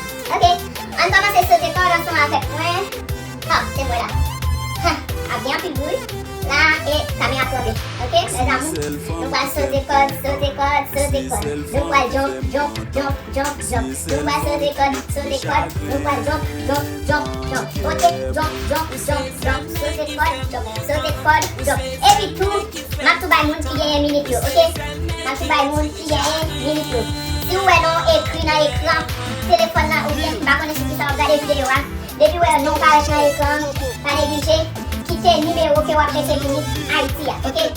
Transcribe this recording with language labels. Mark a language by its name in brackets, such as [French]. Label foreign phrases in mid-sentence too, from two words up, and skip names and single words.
[Haitian Creole] Ok, an kòmanse sote kòd ansanm avèk mwen. Ha, se vwala. Ha, a byen anpil bwil. La, e, kamera plante. Ok, mezanmi? Nou pral sote kòd, sote kòd, sote kòd. Nou pral [English] jump, jump, jump, jump, jump. [Haitian Creole] Nou pral sote kòd, sote kòd. Nou pral [English] jump, jump, jump, jump. Ok, jump, jump, jump, jump. [Haitian Creole] Sote kòd, jump, sote kòd, jump. E pi tou, M ap tou bay moun ki genyen minit yo, ok? M ap tou bay moun ki genyen minit yo. Si ou wè non ekri nan ekran, telefòn nan, oubyen, m pa konnen si ki sa w gade videyo a. Depi ou wè non parèt nan ekran, pa neglije, kite nimewo ke w ap mete minit Ayiti a, ok?